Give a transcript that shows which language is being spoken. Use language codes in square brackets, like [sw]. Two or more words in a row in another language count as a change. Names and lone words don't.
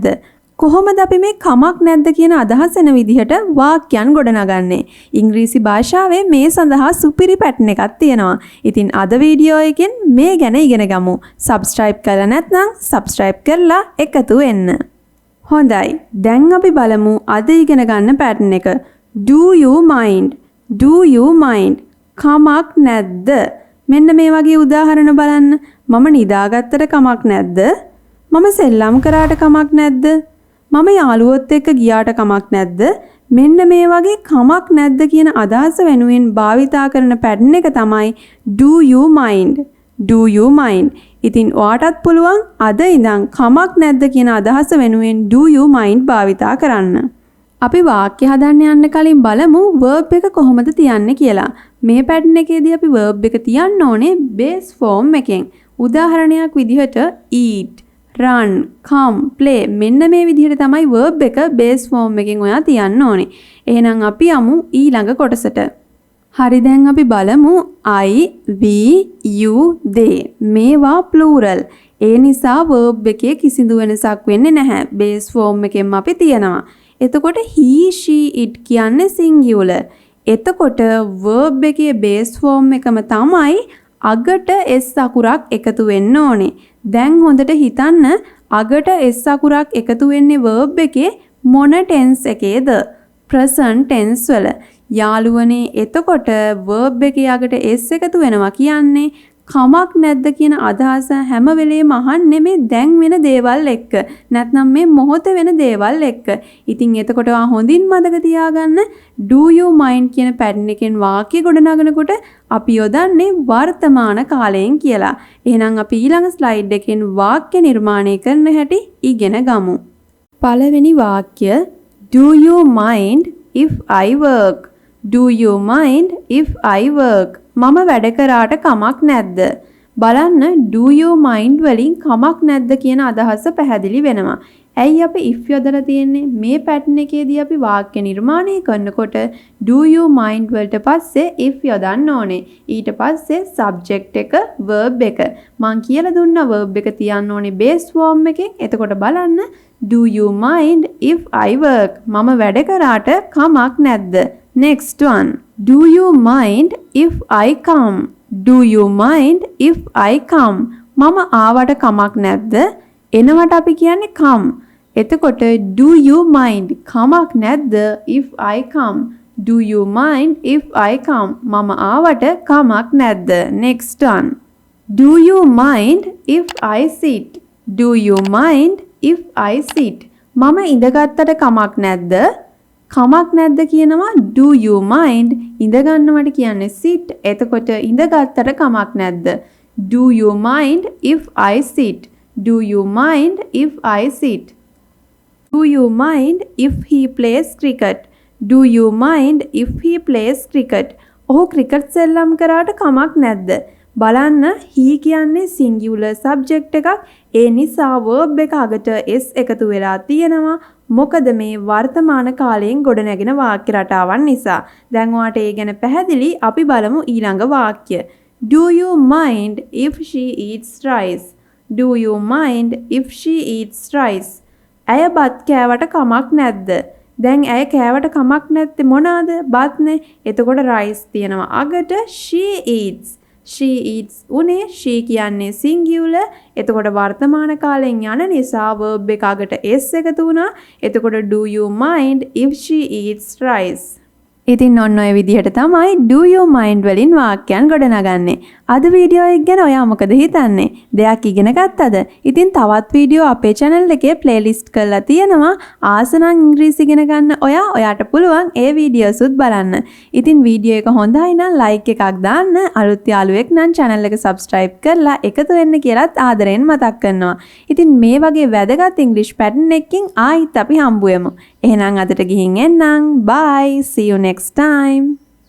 [si] කොහොමද අපි මේ කමක් නැද්ද කියන අදහස් එන විදිහට වාක්‍යයන් ගොඩනගන්නේ? ඉංග්‍රීසි භාෂාවේ මේ සඳහා සුපිරි පැටර්න් එකක් තියෙනවා. ඉතින් අද වීඩියෝ එකෙන් මේ ගැන ඉගෙන ගමු. සබ්ස්ක්‍රයිබ් කරලා නැත්නම් සබ්ස්ක්‍රයිබ් කරලා එකතු වෙන්න. හොඳයි. දැන් අපි බලමු අද ඉගෙන ගන්න පැටර්න් එක. [en] Do you mind? Do you mind? [si] කමක් නැද්ද? මෙන්න මේ වගේ උදාහරණ බලන්න. මම නිදාගත්තට කමක් නැද්ද? මම සෙල්ලම් කරාට කමක් නැද්ද? මම යාළුවොත් එක්ක ගියාට කමක් නැද්ද? මෙන්න මේ වගේ කමක් නැද්ද කියන අදහස වෙනුවෙන් භාවිතා කරන පැටර්න් එක තමයි [en] do you mind? Do you mind? [si] ඉතින් ඔයාටත් පුළුවන් අද ඉඳන් කමක් නැද්ද කියන අදහස වෙනුවෙන් [en] do you mind [si] භාවිතා කරන්න. අපි වාක්‍ය හදන්න යන්න කලින් බලමු verb එක කොහොමද තියන්නේ කියලා. මේ පැටර්න් එකේදී අපි verb එක තියන්න ඕනේ base form එකෙන්. උදාහරණයක් විදිහට [en] eat, run, come, play [si] මෙන්න මේ විදිහට තමයි verb එක [en] base form [si] එකෙන් ඔයා තියන්න ඕනේ. එහෙනම් අපි යමු ඊළඟ කොටසට. හරි දැන් අපි බලමු [en] I, we, you, they [si] මේවා plural. ඒ නිසා verb එකේ කිසිදු වෙනසක් වෙන්නේ නැහැ. [en] base form [si] එකෙන්ම අපි තියනවා. එතකොට [en] he, she, it [si] කියන්නේ singular. එතකොට verb එකේ [en] base form [si] එකම තමයි අගට s අකුරක් එකතු වෙන්න ඕනේ. දැන් හොඳට හිතන්න අගට s අකුරක් එකතු වෙන්නේ verb එකේ මොන tense එකේද? [en] present tense [si] වල. යාළුවනේ එතකොට verb එකේ අගට s එකතු වෙනවා කියන්නේ කමක් නැද්ද කියන අදහස හැම වෙලේම අහන්නේ මේ දැන් වෙන දේවල් එක්ක. නැත්නම් මේ මොහොතේ වෙන දේවල් එක්ක. ඉතින් එතකොට හොඳින් මතක තියාගන්න [en] do you mind [si] කියන පැටර්න් එකෙන් වාක්‍ය ගොඩනගනකොට අපි යොදන්නේ වර්තමාන කාලයෙන් කියලා. එහෙනම් අපි ඊළඟ ස්ලයිඩ් එකෙන් වාක්‍ය නිර්මාණය කරන හැටි ඉගෙන ගමු. පළවෙනි වාක්‍ය [en] do you mind if I work? Do you mind if I work? [si] මම වැඩ කරාට කමක් නැද්ද? බලන්න [en] do you mind [si] වලින් කමක් නැද්ද කියන අදහස පැහැදිලි වෙනවා. ඇයි අපි if යොදලා තියෙන්නේ? මේ පැටර්න් එකේදී අපි වාක්‍ය නිර්මාණය කරනකොට [en] do you mind [si] වලට පස්සේ if යොදන්න ඕනේ. ඊට පස්සේ subject එක verb එක. මං කියලා දුන්නා verb එක තියන්න ඕනේ [en] base form [si] එකෙන්. එතකොට බලන්න [en] do you mind if I work? [si] මම වැඩ කරාට කමක් නැද්ද? [en] Next one. Do you mind if I come? Do you mind if I come? [si] මම ආවට කමක් නැද්ද? එනවට අපි කියන්නේ come. [en] එතකොට do you mind [si] කමක් නැද්ද [en] if I come? Do you mind if I come? [si] මම ආවට කමක් නැද්ද? [en] Next one. Do you mind if I sit? Do you mind if I sit? [si] මම ඉඳගත්තට කමක් නැද්ද? කමක් නැද්ද කියනවා [en] do you mind [si] ඉඳ ගන්නවට කියන්නේ sit. එතකොට ඉඳගත්තට කමක් නැද්ද? [en] Do you mind if I sit? Do you mind if I sit? Do you mind if he plays cricket? Do you mind if he plays cricket? [si] ඔහු ක්‍රිකට් සෙල්ලම් කරාට කමක් නැද්ද? බලන්න he කියන්නේ [en] singular subject [si] එකක්. ඒ නිසා verb එක අගට s එකතු වෙලා තියෙනවා. මොකද මේ වර්තමාන කාලයෙන් ගොඩනැගෙන වාක්‍ය රටාවන් නිසා. දැන් ඔයාට ඒ ගැන පැහැදිලි. අපි බලමු ඊළඟ වාක්‍ය. [en] Do you mind if she eats rice? Do you mind if she eats rice? [si] ඇය බත් කෑවට කමක් නැද්ද? දැන් ඇය කෑවට කමක් නැත්තේ මොනවාද? බත්නේ. එතකොට rice තියෙනවා අගට [en] she eats. She eats උනේ she කියන්නේ singular. [si] එතකොට වර්තමාන කාලයෙන් යන නිසා verb එක අගට s එකතු වුණා. [en] එතකොට do you mind if she eats rice? [si] ඉතින් ඔන්න ඔය විදිහට තමයි [en] do you mind [si] වලින් වාක්‍යයන් ගොඩනගන්නේ. අද වීඩියෝ එක ගැන ඔයා මොකද හිතන්නේ? දෙයක් ඉගෙන ගත්තද? ඉතින් තවත් වීඩියෝ අපේ channel එකේ playlist කරලා තියෙනවා. ආස නම් ඉංග්‍රීසි ඉගෙන ගන්න ඔයාට පුළුවන් ඒ වීඩියෝසුත් බලන්න. ඉතින් වීඩියෝ එක හොඳයි නම් like එකක් දාන්න. අලුත් යාළුවෙක් නම් channel එක subscribe කරලා එකතු වෙන්න කියලාත් ආදරෙන් මතක් කරනවා. ඉතින් මේ වගේ වැදගත් [en] English pattern [si] එකකින් ආයිත් අපි හම්බ වෙමු. එහෙනම් අදට ගිහින් එන්නම්. [en] Bye. See you next time.